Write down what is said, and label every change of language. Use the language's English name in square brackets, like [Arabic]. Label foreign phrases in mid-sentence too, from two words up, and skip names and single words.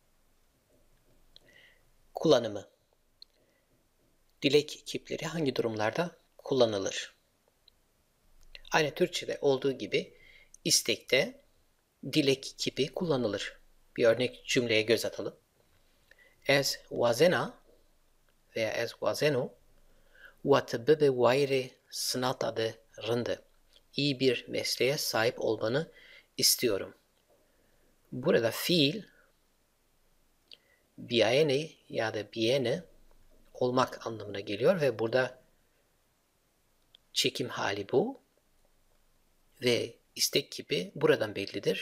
[Turkish] Kullanımı. Dilek kipleri hangi durumlarda kullanılır? Aynı Türkçe'de olduğu gibi istekte dilek kipi kullanılır. Bir örnek cümleye göz atalım. [Zaza] Ez wazena veya ez wazeno watıbbe wayre sınatadı rındı. [Turkish] İyi bir mesleğe sahip olmanı istiyorum. Burada fiil biene ya da biene olmak anlamına geliyor ve burada çekim hali bu ve istek kipi buradan bellidir.